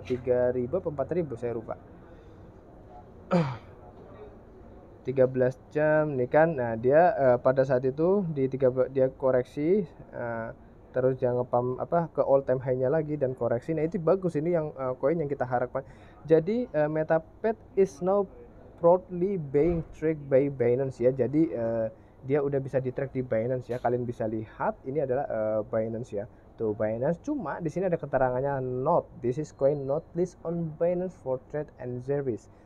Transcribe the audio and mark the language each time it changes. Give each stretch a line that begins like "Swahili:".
Indonesian: 3.000 atau 4.000 saya lupa. 13 jam nih kan. Nah, dia pada saat itu dia koreksi, terus dia ngepam ke all time high-nya lagi dan koreksi. Nah, itu bagus, ini yang koin yang kita harapkan.
English: Jadi MetaPad is now proudly being tracked by Binance ya.
Indonesian: Jadi dia udah bisa di-track di Binance ya. Kalian bisa lihat ini adalah Binance ya. Tuh Binance, cuma di sini ada keterangannya not.
English: This is coin not list on Binance for trade and service.